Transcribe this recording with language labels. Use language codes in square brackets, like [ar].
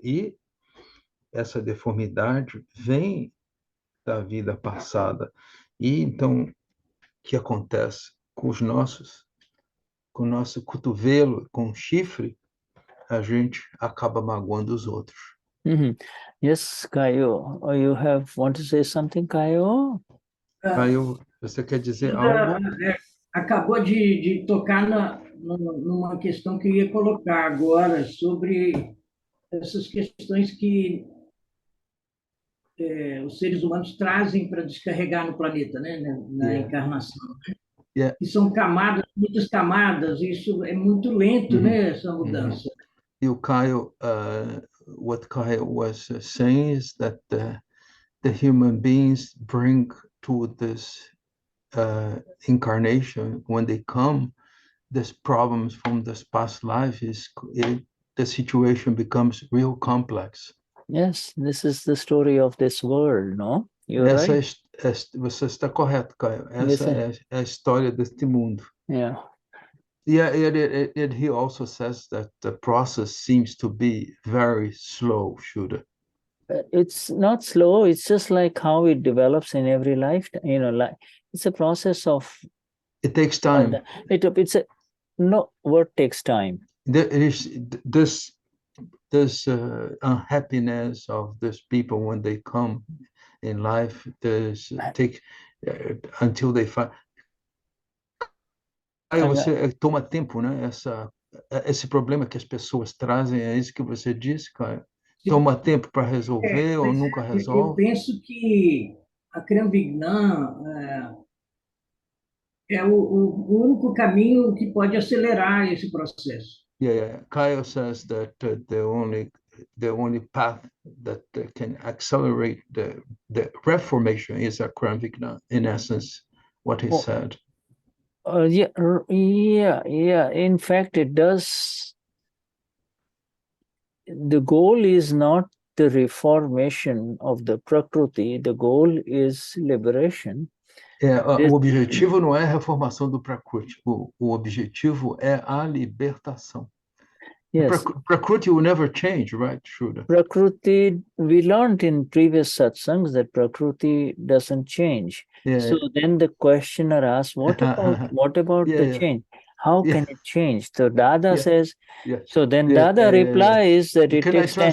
[pt] E essa deformidade vem da vida passada. E então, o que acontece com o nosso cotovelo, com o chifre, a gente acaba magoando os outros. [en] Yes, Caio, you want to say something, Caio? [pt] Caio, você quer dizer algo? Acabou de tocar numa questão que eu ia colocar agora sobre essas questões que os seres humanos trazem para descarregar no planeta, né, na encarnação. E são camadas, muitas camadas, e isso é muito lento, né, essa mudança. E o Caio, [en] what Caio was saying is that the human beings bring to this incarnation, when they come, these problems from this past life, the situation becomes real complex. Yes, this is the story of this world, no? You're right. Você está correto, Caio. Essa é a história deste mundo. Yeah. Yeah, and he also says that the process seems to be very slow, Shuddha. It's not slow. It's just like how it develops in every lifetime. Like it's a process of. It takes time. It's a no. What takes time? There is this unhappiness of these people when they come in life. There's take until they find. [pt] Aí você toma tempo, né? Esse problema que as pessoas trazem, é isso que você disse, Caio? Toma tempo para resolver ou nunca Eu resolve? penso que Akram Vignan é o único caminho que pode acelerar esse processo. [en] Yeah. Kyle says that the only path that can accelerate the reformation is Akram Vignan, in essence, what he said. Yeah. In fact, it does. The goal is not the reformation of the prakruti. The goal is liberation. [pt] O objetivo não é a reformação do prakruti. O objetivo é a libertação. [en] Yes. Prakruti will never change, right, Shuddha? Prakruti, we learned in previous satsangs that Prakruti doesn't change. So then the questioner asks, what about the change? How can it change? So Dada says, so then Dada replies that it takes 10.